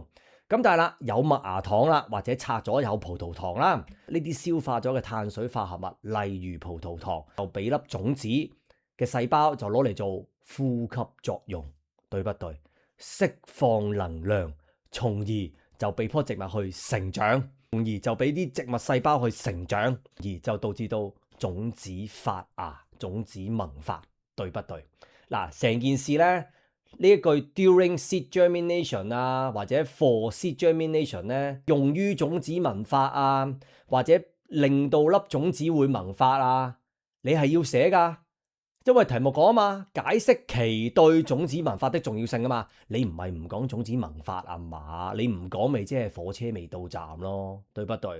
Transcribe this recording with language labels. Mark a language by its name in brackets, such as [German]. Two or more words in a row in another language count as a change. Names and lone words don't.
[Cantonese] 咁但係啦，有麥芽糖啦，或者拆咗有葡萄糖啦，呢啲消化咗嘅碳水化合物，例如葡萄糖，就俾粒種子嘅細胞就攞嚟做呼吸作用，對不對？釋放能量，從而就俾棵植物去成長，從而就俾啲植物細胞去成長，而就導致到種子發芽、種子萌發，對不對？嗱，成件事咧。呢一句 [English] during seed germination [Cantonese] 啊，或者 [English] for seed germination [Cantonese] 咧，用於種子萌發啊，或者令到粒種子會萌發啊，你係要寫㗎，因為題目講啊嘛，解釋其對種子萌發的重要性啊嘛，你唔係唔講種子萌發啊嘛，你唔講咪即係火車未到站咯，對不對？